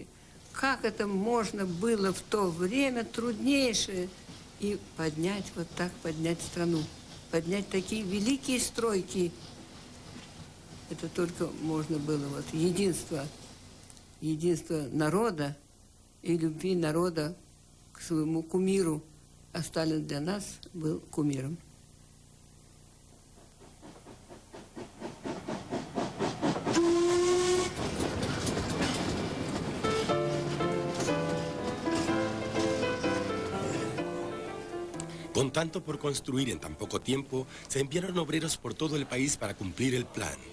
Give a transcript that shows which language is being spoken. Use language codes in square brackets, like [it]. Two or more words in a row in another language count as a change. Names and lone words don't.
[ru] Как это можно было в то время труднейшее и поднять вот так, поднять страну, поднять такие великие стройки. Это только можно было вот единство народа и любви народа к своему кумиру. А Сталин для нас был кумиром. [es] Con tanto por construir en tan poco tiempo, se enviaron obreros por todo el país para cumplir el plan.